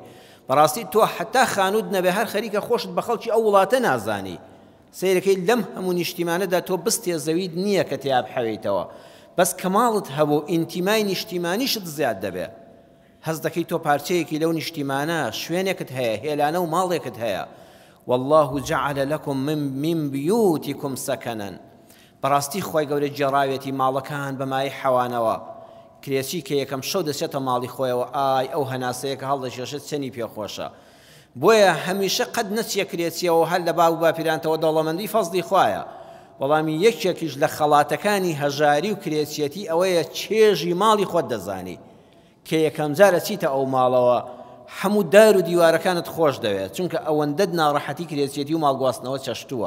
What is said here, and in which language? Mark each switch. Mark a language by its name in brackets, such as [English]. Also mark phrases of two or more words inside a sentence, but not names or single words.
[Central Kurdish] بەڕاستی تۆ حتا خانوود نەبێ هەر خەریکە خۆشت بە خەڵکی ئەو وڵاتە نازانی. سیرەکەی لەم هەموو نیشتیمانەدا تۆ بستێ زەوید نییە کە تیا بحەویتەوە، بەس کە ماڵت هەبوو ئینتیمای نیشتیمانیشت زیاد دەبێ. هەست دەکەی تۆ پارچەیەکی لەو نیشتیمانە شوێنێکت هەیە، هێلانە و ماڵێکت هەیە. [Arabic] والله جعل لكم من بيوتكم سكنا. [Central Kurdish] بەڕاستی خۆی گەورە جێڕاوێتی ماڵەکان بەمای حەوانەوە. کرێچی کە یەکەم شەو دەچێتە ماڵی خۆیەوە ئای ئەو هەناسەیە کە هەڵدەشێشێت چەنی پێخۆشە. بۆیە هەمیشە قەت نەچیە کرێچیەوە هەر لە باو باپیرانتەوە دەوڵەمەندی فەزلی خوایە. وەڵامی یەکێکیش لە خەڵاتەکانی هەژاری و کرێچیەتی ئەوەیە چێژی ماڵی خۆت دەزانی، کە یەکەم جارە چیتە ئەو ماڵەوە هەموو دار و دیوارەکانت خۆش دەوێت، چونکە ئەوەندەت ناڕەحەتی کرێچیەتی و ماڵگواستنەوە چەشتووە.